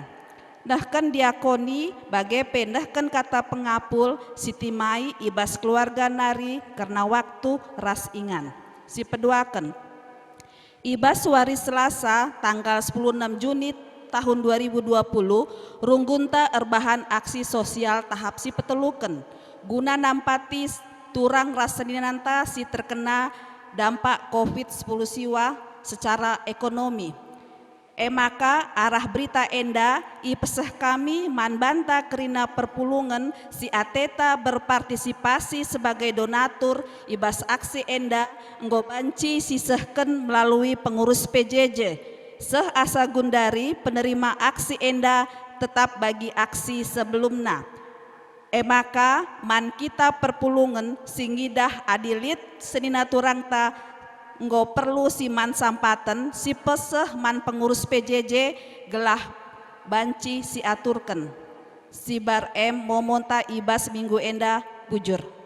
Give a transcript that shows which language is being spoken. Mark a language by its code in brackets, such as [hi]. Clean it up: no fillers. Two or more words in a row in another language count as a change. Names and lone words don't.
[btx] Nahkan diakoni bagai pendahkan kata pengapul Siti Mai ibas keluarga nari karena waktu ras ingan. Si peduaken ibas wari Selasa tanggal 16 Juni tahun 2020 runggunta erbahan aksi sosial tahap si peteluken guna nampati turang raseninanta si terkena dampak COVID-10 siwa secara ekonomi. Maka arah berita enda i pesah kami manbanta kerina perpulungan si ateta berpartisipasi sebagai donatur ibas aksi enda enggo banci sisehken melalui pengurus PJJ seh asa gundari penerima aksi enda tetap bagi aksi sebelumnya. Maka man kita perpulungan singidah adilit senina turangta enggo perlu si man sampaten si peseh man pengurus PJJ gelah banci si aturken si bar momonta ibas minggu enda bujur.